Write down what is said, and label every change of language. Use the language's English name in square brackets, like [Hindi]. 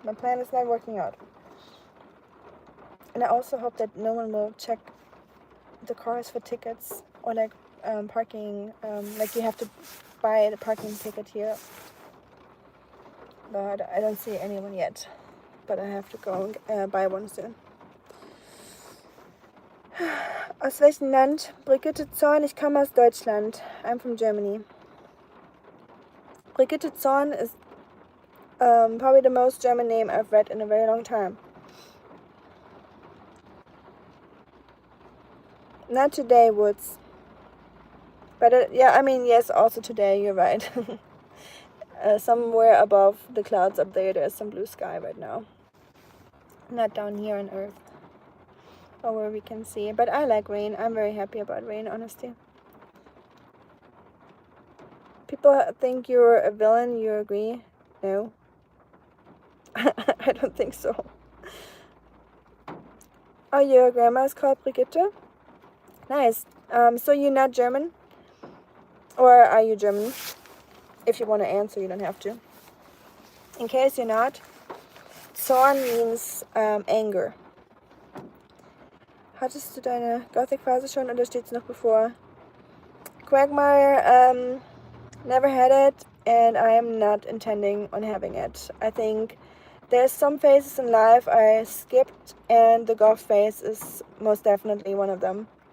[English] My plan is not working out. And I also hope that no one will check the cars for tickets or like parking, like you have to buy the parking ticket here. But I don't see anyone yet. But I have to go and buy one soon. [German] Aus welchem Land? Brigitte Zorn, ich komme aus Deutschland. [English] I'm from Germany. Brigitte Zorn is probably the most German name I've read in a very long time. Not today, Woods. But yeah, I mean, yes, also today, you're right. Somewhere above the clouds up there's some blue sky right now. Not down here on Earth. Or where we can see. But I like rain. I'm very happy about rain, honestly. People think you're a villain. You agree? No. I don't think so. Oh, your grandma is called Brigitte? Nice. So you're not German? Or are you German? If you want to answer, you don't have to. In case you're not, Zorn means anger. [German] Hattest du deine Gothic-Phase schon oder steht sie noch bevor? [English] Quagmire, never had it, and I am not intending on having it. I think there's some phases in life I skipped, and the goth phase is most definitely one of them.